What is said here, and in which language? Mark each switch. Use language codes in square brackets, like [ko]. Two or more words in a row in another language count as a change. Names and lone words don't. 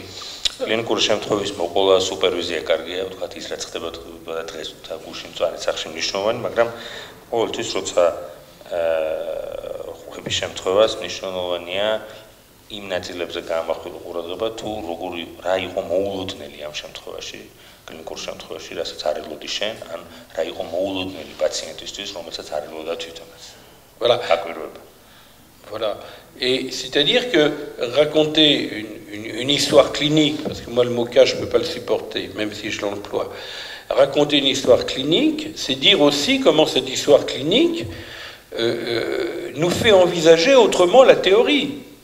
[ka] კლინიკური შემთხვევის მოყოლა სუპერვიზია კარგია, ვთქვათ ის რაც ხდება დღეს და გუშინ მწვანე სახში მნიშვნელოვანი, მაგრამ ყოველთვის როცა ხვების შემთხვევას მნიშვნელოვანია იმ ნაწილებზე გაამახვილო ყურადღება, თუ რა იყო მოულოდნელი ამ შემთხვევაში, კლინიკურ შემთხვევაში, რასაც არ ელოდი შენ, ან რა იყო მოულოდნელი პაციენტისთვის, რომელსაც არ ელოდა თვითონაც. [fr] Voilà. [ka] აკვირვება. [fr] Voilà. Et c'est-à-dire que raconter une histoire clinique, parce que moi le mot cas je ne peux pas le supporter, même si je l'emploie, raconter une histoire clinique, c'est dire aussi comment cette histoire clinique nous fait envisager autrement la théorie.